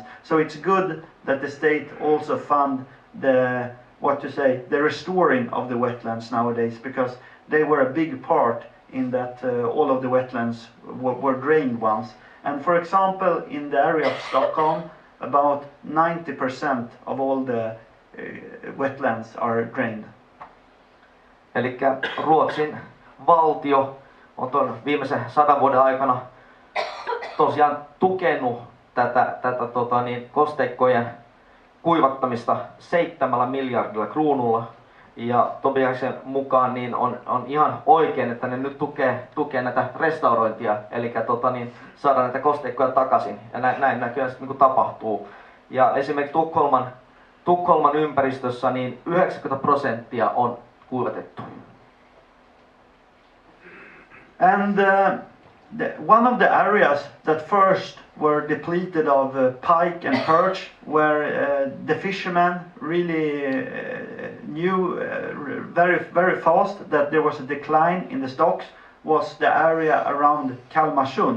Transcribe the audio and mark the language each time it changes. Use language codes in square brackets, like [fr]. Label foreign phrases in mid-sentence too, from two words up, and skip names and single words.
[en] So it's good that the state also fund the restoring of the wetlands nowadays, because they were a big part in that all of the wetlands were drained once. And for example, in the area of Stockholm, about 90% of all the wetlands are drained. [fi] Eli Ruotsin valtio on tuon viimeisen 100 vuoden aikana tosiaan tukenut tätä kosteikkojen kuivattamista 7 miljardilla kruunulla. Ja Tobiasen mukaan niin on ihan oikein, että ne nyt tukee näitä restaurointia, eli saada näitä kosteikkoja takaisin. Ja näin näköjään niin kuin tapahtuu. Ja esimerkiksi Tukholman ympäristössä niin 90% on kuivatettu. [en] And one of the areas that first were depleted of pike and perch, where the fishermen really knew very fast that there was a decline in the stocks, was the area around Kalmarsund.